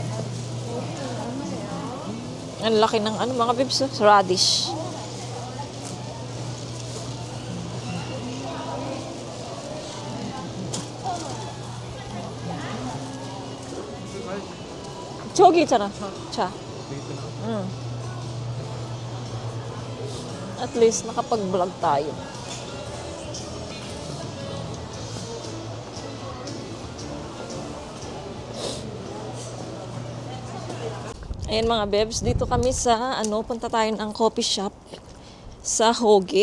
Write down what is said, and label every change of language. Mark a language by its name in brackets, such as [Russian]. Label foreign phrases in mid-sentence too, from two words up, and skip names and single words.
[Filipino] Ang laki ng ano, mga bibs, oh, radish. [Korean] 저기 있잖아. 차. 응. [Filipino] At least nakapag-vlog tayo. Ayan mga bebs, dito kami sa punta tayo ng coffee shop sa Hoge.